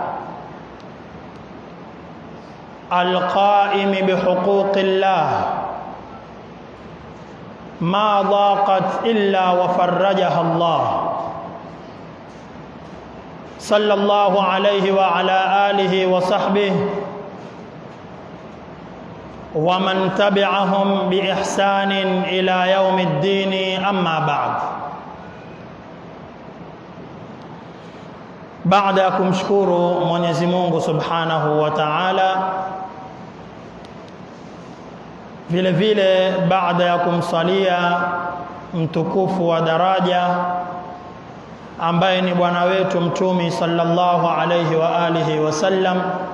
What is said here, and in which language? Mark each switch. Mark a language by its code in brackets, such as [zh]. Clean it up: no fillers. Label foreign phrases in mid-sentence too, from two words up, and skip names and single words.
[ar] القائم بحقوق الله، ما ضاقت إلا وفرجها الله، صلى الله عليه وعلى آله وصحبه ومن تبعهم بإحسان إلى يوم الدين. أما بعد. [sw] Baada ya kumshukuru Mwenyezi Mungu [ar] سبحانه وتعالى, [sw] vile vile baada ya kumsalia mtukufu wa daraja ambaye ni bwana wetu Mtume [ar] صلى الله عليه وعلى آله وسلم,